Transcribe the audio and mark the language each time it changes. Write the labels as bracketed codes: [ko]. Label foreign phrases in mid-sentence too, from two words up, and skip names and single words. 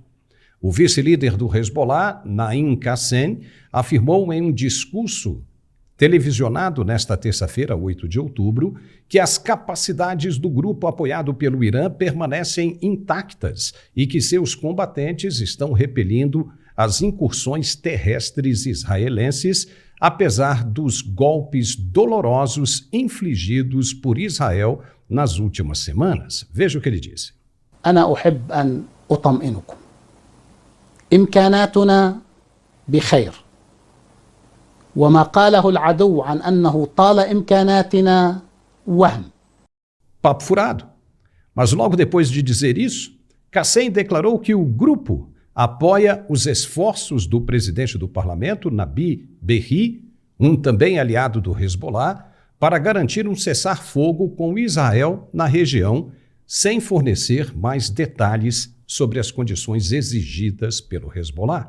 [pt] O vice-líder do Hezbollah, Naim Qassem, afirmou em um discurso televisionado nesta terça-feira, 8 de outubro, que as capacidades do grupo apoiado pelo Irã permanecem intactas e que seus combatentes estão repelindo as incursões terrestres israelenses, apesar dos golpes dolorosos infligidos por Israel nas últimas semanas. Veja o que ele disse. [ar] أنا أحب أن أطمئنكم. إمكاناتنا بخير. وما قاله العدو عن أنه طال إمكاناتنا وهم. [pt] Papo furado. Mas logo depois de dizer isso, Qassem declarou que o grupo apoia os esforços do presidente do parlamento, Nabi Berri, um também aliado do Hezbollah, para garantir um cessar-fogo com Israel na região, sem fornecer mais detalhes sobre as condições exigidas pelo Hezbollah.